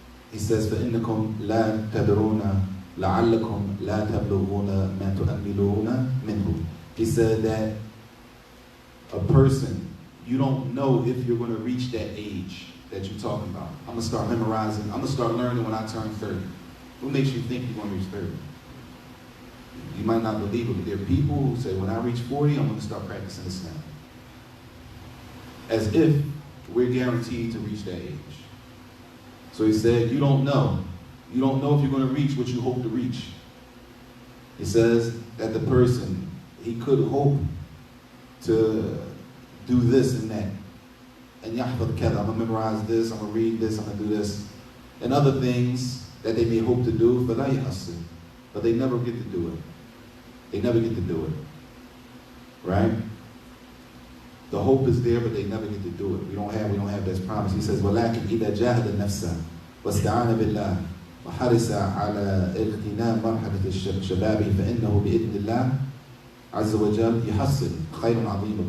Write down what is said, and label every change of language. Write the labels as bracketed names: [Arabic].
[English] He says, [Arabic] فَإِنَّكُمْ لَا تَدْرُونَ لَعَلَّكُمْ لَا تَبْلُغُونَ مَا تُؤَمِّلُونَ مِنْهُ. [English] He said that a person, you don't know if you're going to reach that age that you're talking about. I'm going to start memorizing. I'm going to start learning when I turn 30. What makes you think you're going to reach 30? You might not believe it, but there are people who say, when I reach 40, I'm going to start practicing Islam. As if we're guaranteed to reach that age. So he said, you don't know. You don't know if you're going to reach what you hope to reach. He says that the person, he could hope to do this and that. And I'm going to memorize this, I'm going to read this, I'm going to do this. And other things that they may hope to do, but they never get to do it. They never get to do it. Right? The hope is there, but they never get to do it. We don't have this promise. He says, [Arabic] وَلَكِنْ إِذَا جَاهَدَ النَّفْسَ وَاسْتَعَانَ بِاللَّهِ وَحَرِسَ عَلَى اغْتِنَامِ مَرْحَلَةِ الشَّبَابِ فَإِنَّهُ بِإِذْنِ اللَّهِ عَزَّ وَجَلَّ يُحَصِّلُ خَيْرًا عَظِيمًا.